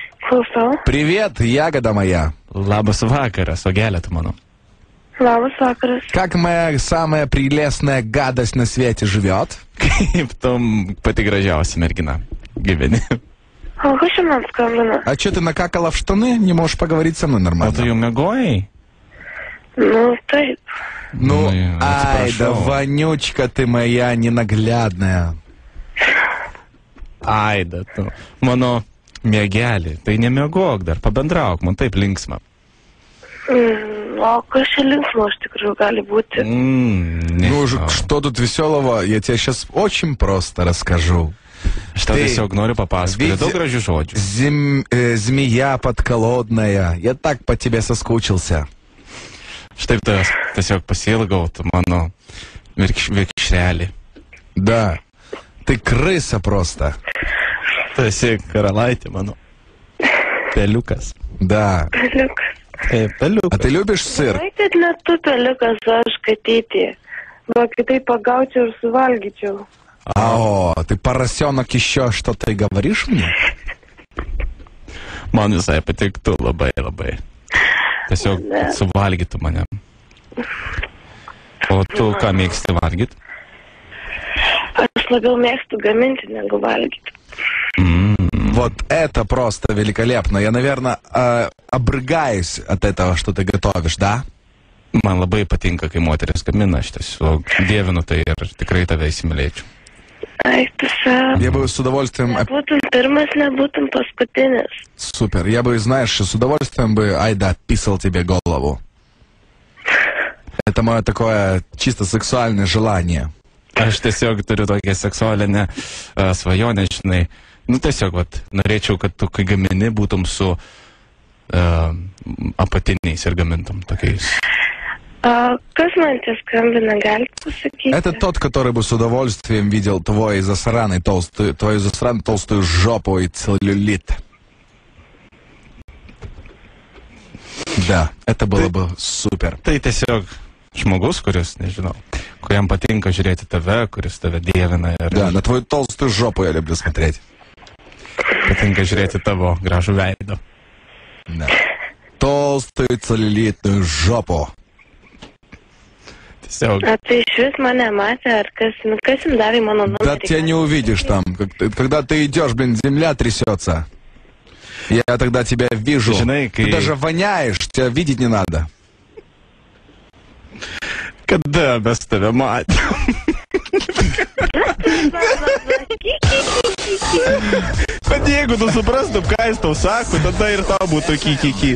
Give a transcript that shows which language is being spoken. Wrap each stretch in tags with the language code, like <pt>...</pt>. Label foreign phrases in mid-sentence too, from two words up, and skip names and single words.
<lt>Klausau.</lt> <ru>Привет, ягода моя.</ru> <lt>Labas vakaras, Ogelė tu mano. Labas vakaras.</lt> <ru>Как моя самая прелестная гадость на свете живет?</ru> <lt>Kaip tu pati gražiausia mergina gyveni. O kas šiandien skambina?</lt> <ru>А что ты накакала в штаны? Не можешь поговорить со мной</ru> <lt>O tu</lt> <ru>нормально?</ru> <lt>jau miegojai? Nu, taip.</lt> <ru>Ну, Ну, ай, да</ru> <lt>atsiprašau.</lt> <ru>вонючка ты моя ненаглядная.</ru> <lt>Ai, da tu. Mano mėgelį, tai nemiegok dar, pabendrauk, man taip linksma. O kas čia linksmo iš tikrųjų gali būti?</lt> <ru>Ну, что тут веселого? Я тебе сейчас очень просто расскажу.</ru> <lt>Aš tau Tai tiesiog noriu papasakoti vidzi- daug gražių žodžių.</lt> <ru>Змея подколодная. Я так по тебе соскучился.</ru> <lt>Štai tas tiesiog pasiilgau, tu mano virkšrelį.</lt> <ru>Да. Ты крыса просто.</ru> <lt>Tu esi karalaitė mano. Peliukas.</lt> <ru>Да.</ru> <lt>Peliukas. Taip,</lt> <ru>А</ru> <lt>peliukas.</lt> <ru>ты любишь сыр?</ru> <lt>Ai, kad ne tu peliukas, aš katytė. Va, kitaip pagaučiau ir suvalgyčiau.</lt> <ru>О, ты поросенок еще что-то и говоришь мне?</ru> <lt>Man visai patiktų labai, labai. Tiesiog Ne. suvalgytų mane. O tu ką mėgsti valgyti? Aš labiau mėgstu gaminti negu valgyti.</lt> <ru>Вот это просто великолепно. Я, наверное, обрыгаюсь от этого, что ты готовишь, да?</ru> <lt>Man labai patinka, kai moteris gamina, aš tiesiog dievinu tai ir tikrai tave įsimylėčiau. Ai, tiesiog.</lt> <ru>Я бы с удовольствием...</ru> <lt>Nebūtum pirmas, nebūtum paskutinis.</lt> <ru>Супер. Я бы, знаешь, с удовольствием бы, айда, писал тебе голову. Это мое такое чисто сексуальное желание.</ru> <lt>Aš tiesiog turiu tokią seksualinę svajonę, žinai. Nu, tiesiog, vat, norėčiau, kad tu, kai gamini, būtum su apatiniais ir gamintum tokiais. Kas man čia skambina, galite pasakyti?</lt> <ru>Это тот, который бы с удовольствием видел твою засраную толстую жопу и целлюлит. Да, это было бы супер.</ru> <lt>Tai tiesiog žmogus, kuris, nežinau, kuriam patinka žiūrėti tave, kuris tave dievina ir</lt> <ru>Да, на твою толстую жопу я люблю смотреть.</ru> <lt>patinka žiūrėti tavo gražų veidą.</lt> <ru>Да. Толстую целлюлитную жопу.</ru> <lt>Tiesiog, A tai iš vis mane matė, ar kas, nu, kas jums davė mano numerį?</lt> <ru>Да тебя не увидишь там. Когда ты идешь, блин, земля трясется. Я тогда тебя вижу.</ru> <lt>Žinai,</lt> <ru>Ты</ru> <lt>kai...</lt> <ru>даже воняешь, тебя видеть не надо.</ru> <lt>Kada mes tave matėm? Bet jeigu tu suprastum, ką jis tau sako, tada ir tau būtų kiki.</lt>